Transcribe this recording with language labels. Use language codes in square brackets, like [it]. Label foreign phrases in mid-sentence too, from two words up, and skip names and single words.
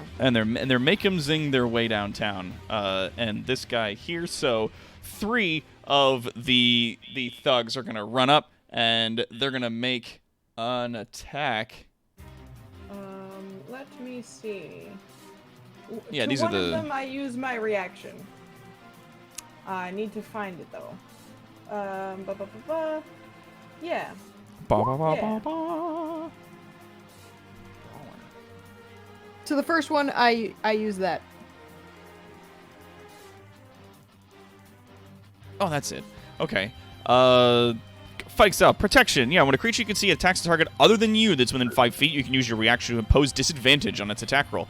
[en] And they're make-emsing their way downtown. And this guy here, so 3 of the thugs are gonna run up and they're gonna make an attack. Let me see. Yeah, to these one are of the. them I use my reaction. I need to find it though. Yeah. Ba, ba, ba, Yeah. ba, ba. So the first one, I use that. Oh, that's it. Okay. Fight style. Protection. Yeah, when a creature you can see attacks a target other than you that's within 5 feet, you can use your reaction to impose disadvantage on its attack roll.